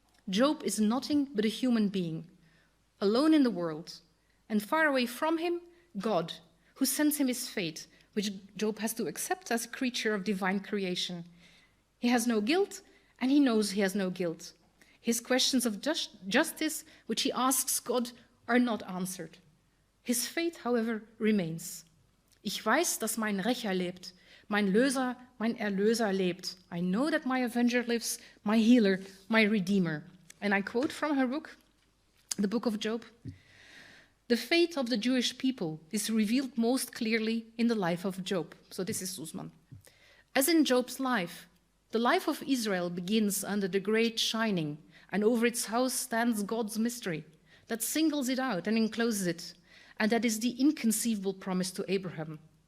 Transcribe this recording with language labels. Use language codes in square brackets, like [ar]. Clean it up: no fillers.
[en] Job is nothing but a human being, alone in the world, and far away from him, God, who sends him his fate, which Job has to accept as a creature of divine creation. He has no guilt, and he knows he has no guilt. His questions of justice, which he asks God, are not answered. His fate, however, remains. [de] Ich weiß, dass mein Rächer lebt, mein Löser, mein Erlöser lebt. [en] I know that my avenger lives, my healer, my redeemer. And I quote from her book, the book of Job. The fate of the Jewish people is revealed most clearly in the life of Job. So this is Susman. As in Job's life, the life of Israel begins under the great shining, and over its house stands God's mystery that singles it out and encloses it, and that is the inconceivable promise to Abraham.